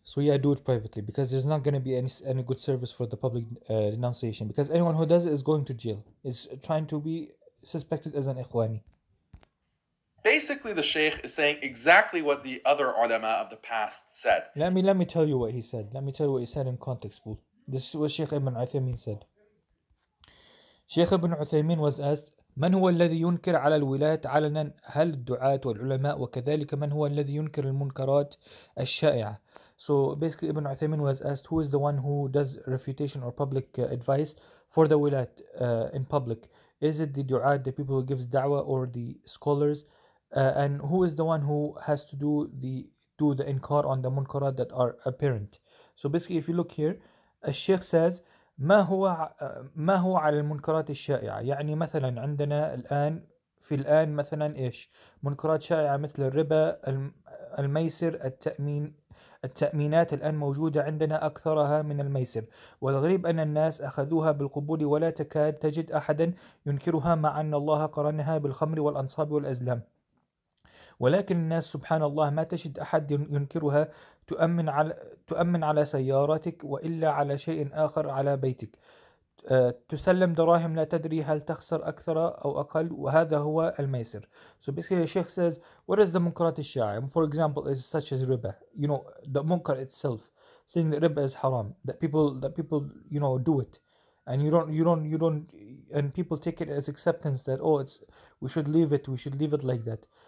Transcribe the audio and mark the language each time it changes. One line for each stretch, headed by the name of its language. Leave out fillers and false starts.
English: So yeah, do it privately, because there's not going to be any good service for the public denunciation, because anyone who does it is going to jail, is trying to be suspected as an ikhwani. Basically, the Shaykh is saying exactly what the other ulama of the past said. Let me tell you what he said. Let me tell you what he said in context, fool. This is what Sheikh Ibn Uthaymeen said. Sheikh Ibn Uthaymeen was asked,
Arabic: من هو الذي ينكر على الولاة علنا؟ هل الدعاة والعلماء وكذلك من هو الذي ينكر المنكرات الشائعة?
English: So basically Ibn Uthaymeen was asked, who is the one who does refutation or public advice for the wilat in public? Is it the du'at, the people who gives da'wah, or the scholars? And who is the one who has to do the inkar on the munkarat that are apparent? So basically, if you look here, الشيخ says
Arabic: ما هو على المنكرات الشائعة. يعني مثلا عندنا الآن مثلا إيش منكرات شائعة مثل الربا، الميسر، التأمينات الآن موجودة عندنا أكثرها من الميسر، والغريب أن الناس أخذوها بالقبول ولا تكاد تجد أحدا ينكرها، مع أن الله قرنها بالخمر والأنصاب والأزلام، ولكن الناس سبحان الله ما تجد أحد ينكرها. تؤمن على سيارتك، وإلا على شيء آخر على بيتك. تسلم دراهم لا تدري هل تخسر أكثر أو أقل وهذا هو الميسر.
English: So basically the Sheikh says, what is the munkarat al-sha'a? For example, is such as riba. You know, the munkar itself, saying that riba is haram, that people you know do it, and you don't, and people take it as acceptance that, oh, it's, we should leave it like that.